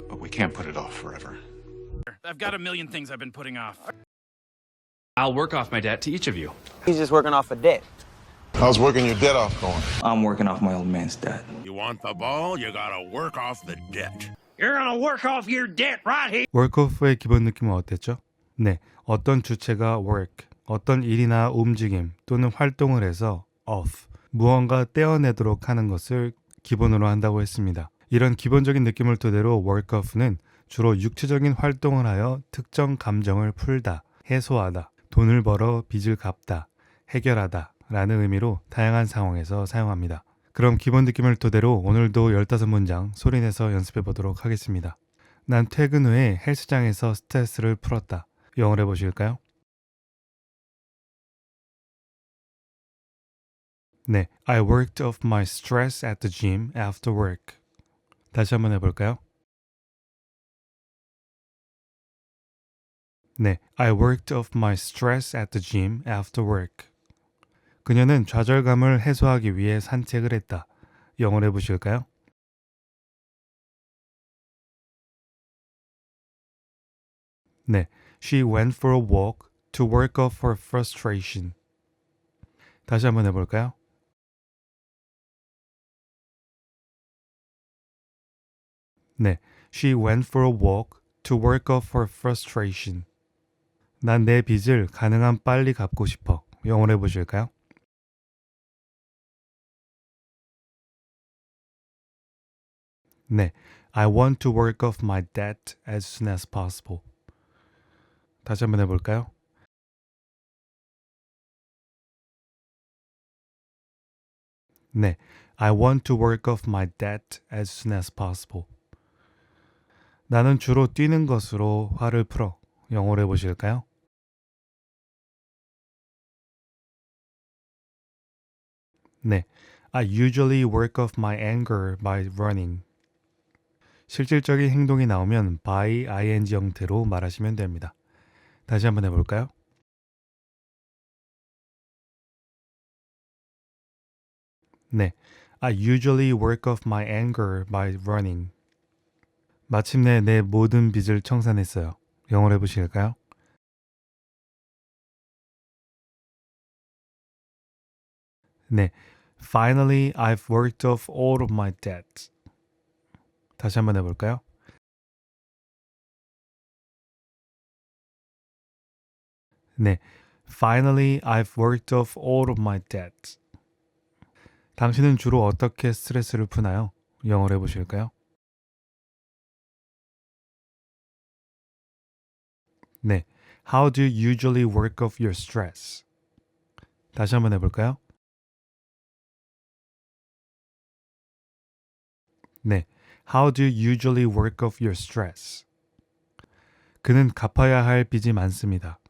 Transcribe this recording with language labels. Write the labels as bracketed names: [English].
[English] But we can't put it off forever. I've got a million things I've been putting off. I'll work off my debt to each of you. He's just working off a debt. How's working your debt off going? I'm working off my old man's debt. You want the ball, you gotta work off the debt. You're gonna work off your debt right here. [Korean] work-off의 기본 느낌은 어땠죠? 네, 어떤 주체가 work, 어떤 일이나 움직임 또는 활동을 해서 off, 무언가 떼어내도록 하는 것을 기본으로 한다고 했습니다. 이런 기본적인 느낌을 토대로 work-off는 주로 육체적인 활동을 하여 특정 감정을 풀다, 해소하다, 돈을 벌어 빚을 갚다, 해결하다 라는 의미로 다양한 상황에서 사용합니다. 그럼 기본 느낌을 토대로 오늘도 15문장 소리내서 연습해 보도록 하겠습니다. 난 퇴근 후에 헬스장에서 스트레스를 풀었다. 영어로 해보실까요? [English] 네, I worked off my stress at the gym after work. [Korean] 다시 한번 해볼까요? [English] 네, I worked off my stress at the gym after work. [Korean] 그녀는 좌절감을 해소하기 위해 산책을 했다. 영어로 해보실까요? [English] 네, she went for a walk to work off her frustration. [Korean] 다시 한번 해볼까요? [English] 네, she went for a walk to work off her frustration. [Korean] 난 내 빚을 가능한 빨리 갚고 싶어. 영어로 해보실까요? [English] 네, I want to work off my debt as soon as possible. [Korean] 다시 한번 해볼까요? [English] 네, I want to work off my debt as soon as possible. [Korean] 나는 주로 뛰는 것으로 화를 풀어. 영어로 해보실까요? [English] 네, I usually work off my anger by running. [Korean] 실질적인 행동이 나오면 by ing 형태로 말하시면 됩니다. 다시 한번 해볼까요? [English] 네, I usually work off my anger by running. [Korean] 마침내 내 모든 빚을 청산했어요. 영어로 해보실까요? [English] 네, Finally, I've worked off all of my debt. [Korean] 다시 한번 해볼까요? [English] 네, Finally, I've worked off all of my debt. [Korean] 당신은 주로 어떻게 스트레스를 푸나요? 영어로 해보실까요? [English] 네, How do you usually work off your stress? [Korean] 다시 한번 해볼까요? [English] 네, How do you usually work off your stress? [Korean] 그는 갚아야 할 빚이 많습니다.